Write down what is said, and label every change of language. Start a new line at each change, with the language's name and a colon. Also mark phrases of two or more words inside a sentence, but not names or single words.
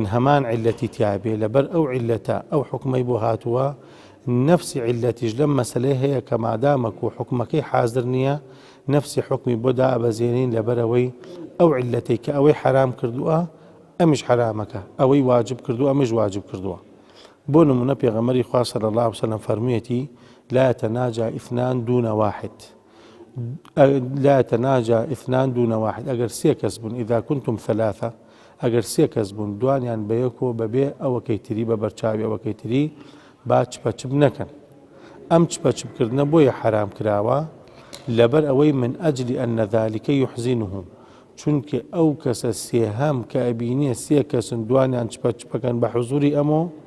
Central Kurdish: هەمان عیلەتی تیابێ لەبەر ئەو عیلەتە ئەو حکمەی بۆ هاتووە نفسی عیلەتیش لەم مەسەلەی هەیە کە مادامەک و حکمەکەی حازر نییە نفسی حکمی بۆ دابەزێنین لەبەرەوەی ئەو عیلەتەی کە ئەوەی حرام کردووە ئەمیش حرامەکە ئەوەی واجب کردووە ئەمیش واجب کردووە بۆ نمونە پێغەمبەری خوا
Arabic: صلی الله عليه وسلم
Central Kurdish: فەرموویەتی
Arabic: لا يتناجى اثنان دون واحد لا يتناجى اثنان دون واحد
Central Kurdish: ئەگەر سێ کەس بوون
Arabic: إذا كنتم ثلاثة
Central Kurdish: ئەگەر سێ کەس بوون دوانیان بەیەکەوە بەبێ ئەوەکەی تری بە بەرچاوی ئەوەکەی تری با چپەچپ نەکەن ئەم چپەچپکردنە بۆیە حرام کراوە لەبەر ئەوەی
Arabic: من ئەجلی ئەنە ذلكە يحزنهم
Central Kurdish: چونکە ئەو کەسە سێهەم کە ئەبینێ سێ کەسن دوانیان چپەچپەکەن بە حوزوری ئەمە